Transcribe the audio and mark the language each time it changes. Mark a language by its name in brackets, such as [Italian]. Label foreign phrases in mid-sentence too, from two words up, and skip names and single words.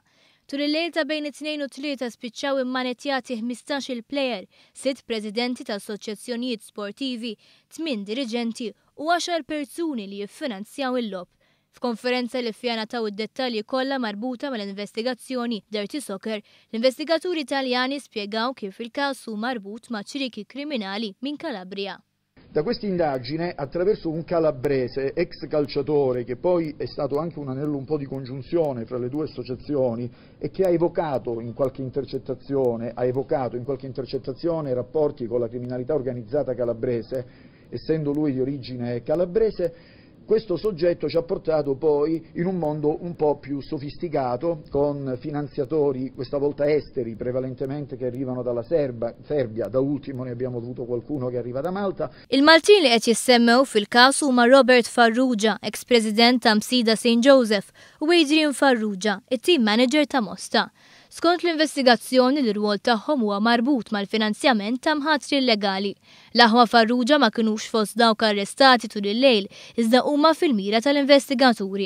[Maltese] Tul il-lejl ta' bejn it-2 u 3 spiċċaw immanettjati 15 plejer, 6 presidenti ta' assoċjazzjonijiet sportivi, 8 diriġenti u 10 persuni li jiffinanzjaw il-lob. F'konferenza li fija taw id-dettalji kollha marbuta mal-investigazzjoni Dirty Soccer, l-investigaturi Taljani spjegaw kif il-każ hu marbut ma' ċriki kriminali minn Calabria. [Italian] Da questa indagine, attraverso un calabrese, ex calciatore, che poi è stato anche un anello un po' di congiunzione fra le due associazioni e che ha evocato in qualche intercettazione rapporti con la criminalità organizzata calabrese, essendo lui di origine calabrese, questo soggetto ci ha portato poi in un mondo un po' più sofisticato, con finanziatori questa volta esteri, prevalentemente che arrivano dalla Serbia, da ultimo ne abbiamo avuto qualcuno che arriva da Malta. [Maltese] Il-Maltin li qed jissemmew fil-każ huma Robert Farrugia, ex-President ta' Msida St. Joseph, u Adrian Farrugia, it- [English] team manager [Maltese] ta' Mosta. Skont l-investigazzjoni l-rwol tagħhom huwa marbut mal-finanzjament ta' mħatri illegali. L-aħwa Farrugia ma kinux fost dawk arrestati tul il-lejl, iżda huma fil-mira tal-investigaturi.